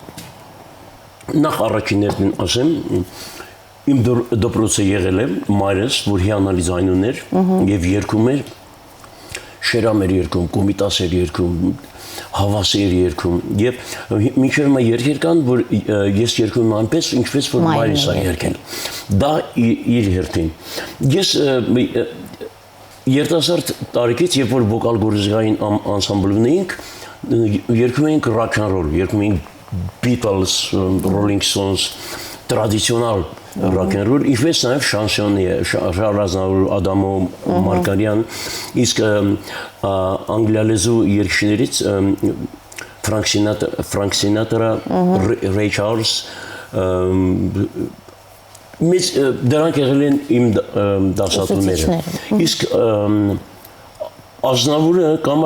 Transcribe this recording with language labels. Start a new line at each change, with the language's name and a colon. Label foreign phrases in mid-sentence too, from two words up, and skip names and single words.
Armenian: Նախ առաջիներն ասեմ, իմ դպրոցը եղել է մայրս, որ հիանալի ձայն ուներ և երգում էր, շերամ էր երգում, կոմիտաս էր երգում, հավաս էր երգում և մինչև հիմա երգեր կան, որ ես երգում եմ այնպես, ինչպես որ մայրս է երգել։ Դա իր հերթին։ Ես երիտասարդ տարիքից, երբ որ վոկալ գործիքային անսամբլում էինք, երգում էինք
English: rock and roll,
Armenian: երգում էինք Beatles, Rolling Stones, տրադիցիոնալ
English: rock and roll,
Armenian: ինչպես նաև շանսոնի է, Շարլ Ազնավուր, Ադամո Մարգարյան, իսկ անգլիալեզու երգիչներից Frank Sinatra, Ray Charles, մեծ դրանք եղել են իմ դասատուները։ Իսկ Ազնավուրը կամա